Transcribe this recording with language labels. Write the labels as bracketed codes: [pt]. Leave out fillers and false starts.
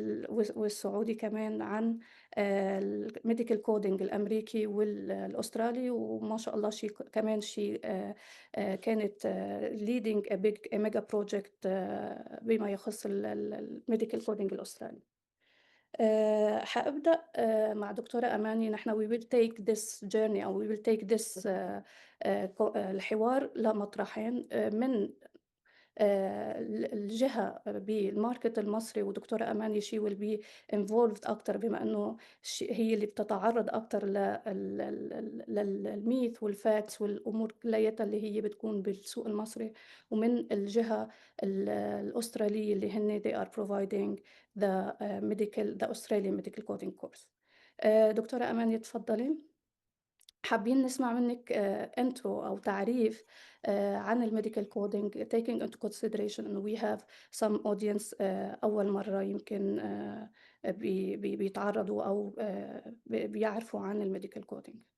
[ar] والسعودي كمان عن الmedical coding الأمريكي الأسترالي وما شاء الله كمان كانت [en] leading a mega project [ar] بما يخص الmedical coding الأسترالي. حأبدأ مع دكتورة أماني. نحن [en] we will take this journey [ar] أو [en] we will take this [ar] الحوار لمطرحين. من الجهة بالmarket المصري، ودكتورة أماني [en] she will be involved [ar] أكتر، بما إنه هي اللي بتتعرّض أكتر للميث والfacts والأمور كلّياتها اللي هي بتكون بالسوق المصري. ومن الجهة الأسترالية اللي هن [en] they are providing the Australian medical coding course. [ar] دكتورة أماني اتفضّلي. حابين نسمع منِّك intro أو تعريف عن الmedical coding [en] taking into consideration [ar] إنه [en] we have some audience [ar] أول مرّة يمكن بيتعرّضوا أو بيعرفوا عن الmedical coding.